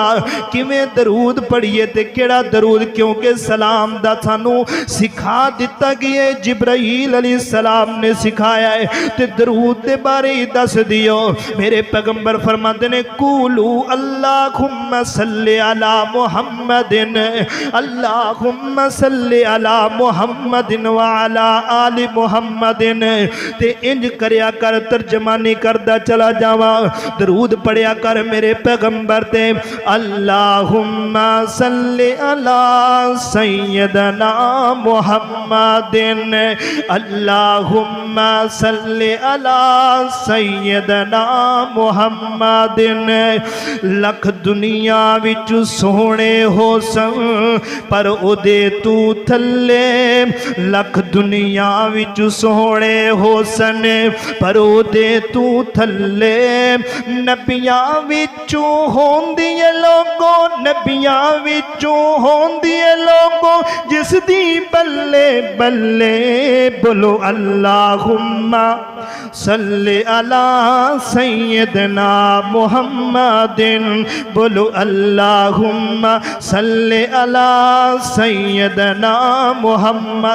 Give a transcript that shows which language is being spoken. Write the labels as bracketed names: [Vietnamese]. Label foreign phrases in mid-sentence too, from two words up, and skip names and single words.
[Punjabi] کیویں درود پڑھیے تے کیڑا درود, کیونکہ سلام دا سانو سکھا دیتا گیا ہے. جبرائیل علیہ السلام نے سکھایا ہے. تے درود دے بارے ہی دس دیو. میرے پیغمبر فرماتے نے [Arabic] قولو اللہم صلی علی محمد اللہم صلی علی محمد وعلا آل محمد. [Punjabi] تے انج کریا کر ترجمانی کردہ چلا جاوا. درود پڑھیا کر میرے پیغمبر تے [Arabic] اللہم صلی علی سیدنا محمد اللہم صلی علی سیدنا محمد. [Punjabi] لکھ دنیا وچ سونے ہو سن پر او دے تو تھلے. لکھ دنیا وچ سونے ہو سن پر او دے تو تھلے. نبیاں وچوں ہوندیے لوگوں نبیاں وچوں ہوندیے لوگوں جس دی بلے بلے بولو [Arabic] اللہم صلی علی سیدنا محمد. بولو اللہم صلی علی سیدنا محمد.